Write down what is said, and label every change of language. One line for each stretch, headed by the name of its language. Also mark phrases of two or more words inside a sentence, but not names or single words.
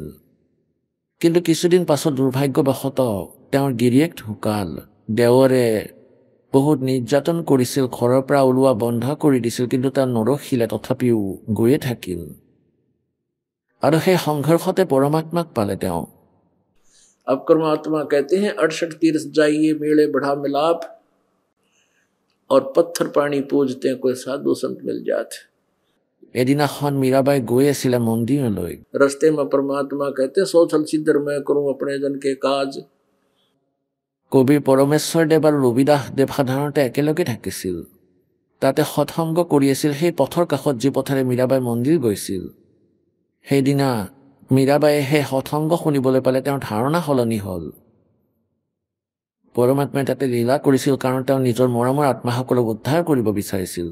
Assamese: কিন্তু কিছুদিন পাছত দুৰ্ভাগ্যবশতঃ তেওঁৰ গিৰিয়েক ঢুকাল। দেৱৰে বহুত নিৰ্যাতন কৰিছিল, ঘৰৰ পৰা ওলোৱা বন্ধ কৰি দিছিল, কিন্তু তেওঁ নৰখিলে, তথাপিও গৈয়ে থাকিল। আৰু সেই সংঘৰ্ষতে পৰমাত্মাক পালে তেওঁ।
Hindi: अब परमात्मा कहते हैं 68 तीर्थ जाइए, मेले बढ़ा मिलाप, और पत्थर पानी पूजते हैं, कोई साधु संत मिल जाते।
Assamese: এদিনাখন মীৰাবাই গৈ আছিলে মন্দিৰলৈ।
Hindi: रस्ते में परमात्मा कहते सोचल सिद्धर मैं करूं अपने जन के काज।
Assamese: কবি পৰমেশ্বৰ দেৱ আৰু ৰবিদাস দেৱ সাধাৰণতে একেলগে থাকিছিল। তাতে সৎসংগ কৰি আছিল সেই পথৰ কাষত, যি পথেৰে মীৰাবাই মন্দিৰ গৈছিল। সেইদিনা মীৰাবাইয়ে সেই সৎসংগ শুনিবলৈ পালে। তেওঁৰ ধাৰণা সলনি হ'ল। পৰমাত্মাই তাতে লীলা কৰিছিল, কাৰণ তেওঁ নিজৰ মৰমৰ আত্মাসকলক উদ্ধাৰ কৰিব বিচাৰিছিল।